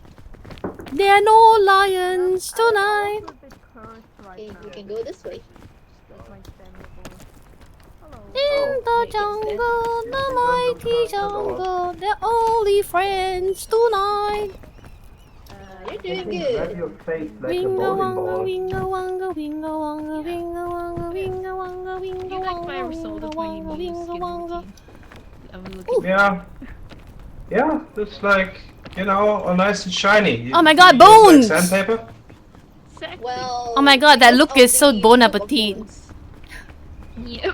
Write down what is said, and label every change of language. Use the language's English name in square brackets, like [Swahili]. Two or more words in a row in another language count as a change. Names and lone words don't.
[English] There are no lions tonight. Okay, you can go this way. In the Make it jungle, the mighty jungle. They're only friends tonight. You're doing good. your face like Winga wanga, winga wanga, winga wanga, winga wanga, winga wanga, winga You like my wanga, result of my winga new wanga, skin wanga. routine. I'm looking. Yeah. Yeah, it's like, all nice and shiny. Oh my god, you use, bones! Like sandpaper? Exactly. Well. Oh my god, that because look of is so the bon group of appetit. bones. Yeah.